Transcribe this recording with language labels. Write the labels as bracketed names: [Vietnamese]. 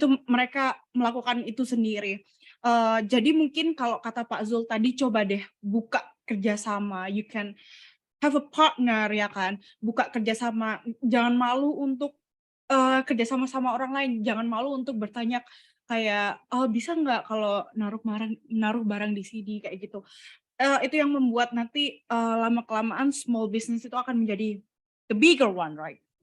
[Indonesian] Itu mereka melakukan itu sendiri. Jadi mungkin kalau kata Pak Zul tadi, coba deh buka kerjasama. [English] You can have a partner, [Indonesian] ya kan? Buka kerjasama. Jangan malu untuk kerjasama sama orang lain. Jangan malu untuk bertanya kayak, oh bisa nggak kalau naruh barang di sini kayak gitu. Itu yang membuat nanti lama-kelamaan small business itu akan menjadi [English] the bigger one, right?